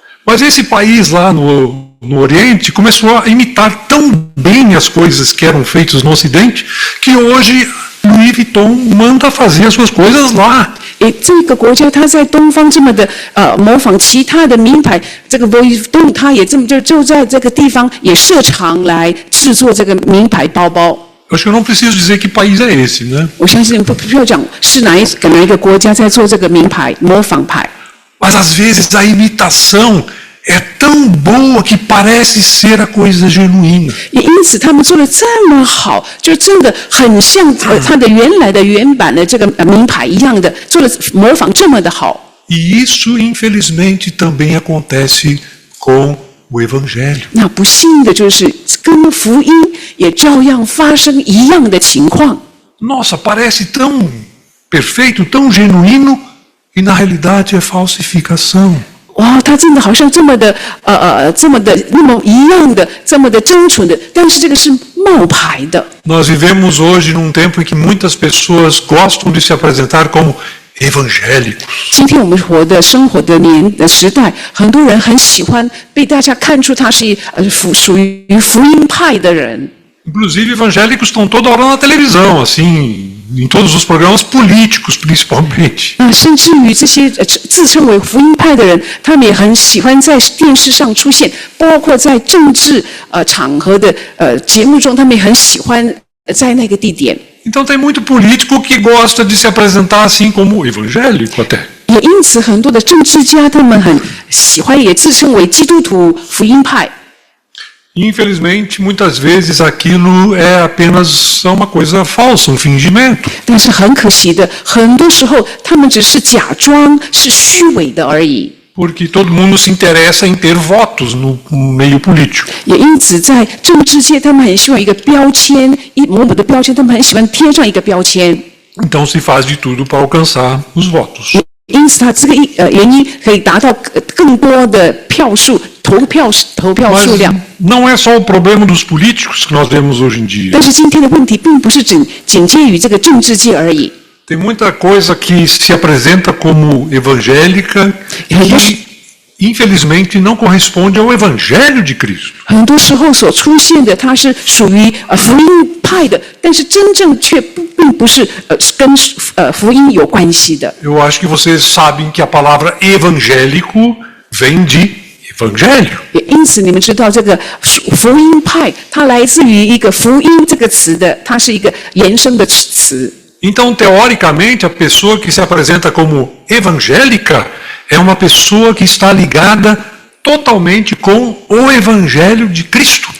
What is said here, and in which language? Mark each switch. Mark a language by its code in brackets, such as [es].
[pt] Mas esse país lá no Oriente começou a imitar tão bem as coisas que eram feitas no Ocidente que hoje Louis Vuitton manda fazer as suas coisas lá. [zh] 这个国家，它在东方这么的模仿其他的名牌，这个 Louis Vuitton 它也这么就在这个地方也设厂来制作这个名牌包包。 [pt] Acho que eu não preciso dizer que país é esse, né? [zh] 我相信不需要讲是哪一个国家在做这个名牌模仿牌。 [pt] Mas às vezes a imitação é tão boa que parece ser a coisa genuína. [zh] 也因此，他们做的这么好，就真的很像它的原来的原版的这个名牌一样的，做的模仿这么的好。 [pt] E isso, infelizmente, também acontece com o Evangelho. [zh] 那不幸的就是跟福音也照样发生一样的情况。 [pt] Nossa, parece tão perfeito, tão genuíno, e na realidade é falsificação. [zh] 哇，它真的好像这么的那么一样的，这么的真纯的，但是这个是冒牌的。 [pt] Nós vivemos hoje num tempo em que muitas pessoas gostam de se apresentar como evangélicos. [zh] 今天我们生活的时代，很多人很喜欢被大家看出他是属于福音派的人。 [pt] Inclusive, evangélicos estão toda hora na televisão, assim, em todos os programas políticos, principalmente. [zh] 甚至于这些自称为福音派的人，他们也很喜欢在电视上出现，包括在政治场合的节目中，他们也很喜欢在那个地点。 [pt] Então tem muito político que gosta de se apresentar assim como evangélico até. [zh] 也因此，很多的政治家他们很喜欢，也自称为基督徒福音派。 [pt] Infelizmente, muitas vezes aquilo é apenas uma coisa falsa, fingimento. [zh] 但是很可惜的，很多时候他们只是假装，是虚伪的而已。 [pt] Porque todo mundo se interessa em ter votos no meio político. [zh] 也因此，在政治界，他们很希望一个标签，某某的标签，他们很喜欢贴上一个标签。 [pt] Então se faz de tudo para alcançar os votos. [zh] 因此，他这个原因可以达到更多的票数，投票数量。 [pt] Não é só o problema dos políticos que nós vemos hoje em dia. [zh] 但是今天的问题并不是仅限于这个政治界而已。 [pt] Tem muita coisa que se apresenta como evangélica que, infelizmente, não corresponde ao Evangelho de Cristo. [zh] 很多时候所出现的，它是属于福音派的，但是真正却并不是跟福音有关系的。 [pt] Eu acho que vocês sabem que a palavra evangélico vem de evangelho. [zh] 也因此，你们知道这个福音派，它来自于一个福音这个词的，它是一个延伸的词。 [pt] Então, teoricamente, a pessoa que se apresenta como evangélica é uma pessoa que está ligada totalmente com o Evangelho de Cristo.